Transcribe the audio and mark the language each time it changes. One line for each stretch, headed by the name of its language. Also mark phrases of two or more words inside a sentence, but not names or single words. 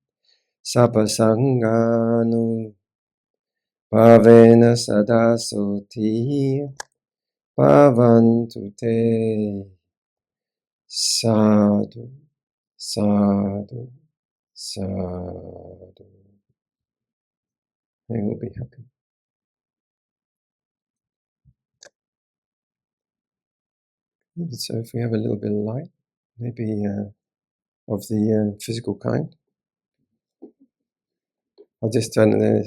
Pali: sapasanganu bhavena sada suti bhavantu te sadhu sadhu sadhu.
English: They will be happy. So if we have a little bit of light, maybe of the physical kind, I'll just turn there.